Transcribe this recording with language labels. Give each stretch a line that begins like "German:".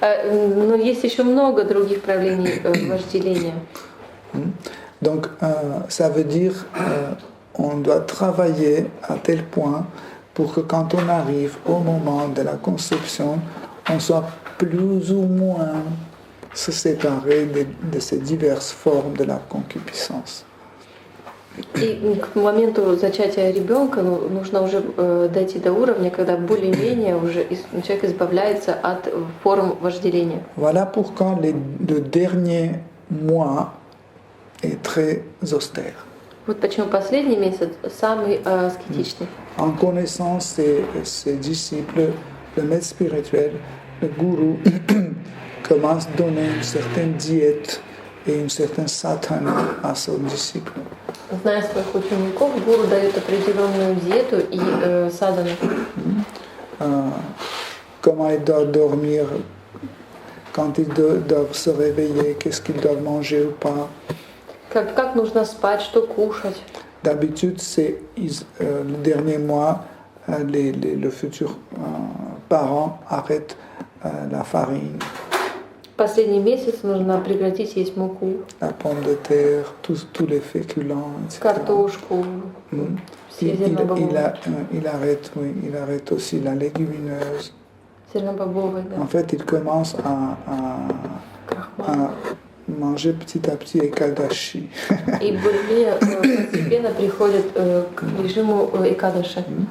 Russian: Но есть еще много других проявлений вожделения.
French: Donc, ça veut dire on doit travailler à tel point pour que quand on arrive au moment de la conception, on soit plus ou moins se séparer de ces diverses formes de la concupiscence.
Russian: И к моменту зачатия ребенка нужно уже дойти до уровня, когда более-менее уже человек избавляется от форм вожделения.
French: Voilà pourquoi le dernier mois est très austère.
Russian: Вот почему последний месяц самый аскетичный.
French: En connaissant ses disciples, le maître spirituel, le gourou, commence à donner une certaine diète et une certaine sadhana à son disciple.
Russian: Зная своих учеников, гуру дает определенную диету и садану.
French: Comment ils doivent dormir, quand ils doivent se réveiller, qu'est-ce qu'ils doivent manger ou pas.
Russian: Как нужно спать, что кушать.
French: D'habitude, c'est le dernier mois, le futur parent arrête la farine.
Russian: Последний месяц нужно прекратить есть муку,
French: la pomme de terre, tous les féculents, etc.
Russian: Картошку, все зернобобовые.
French: Il arrête aussi la légumineuse.
Russian: Зернобобовые, да.
French: En fait, il commence à manger petit à petit экадаши.
Russian: И более постепенно приходит к режиму экадаши.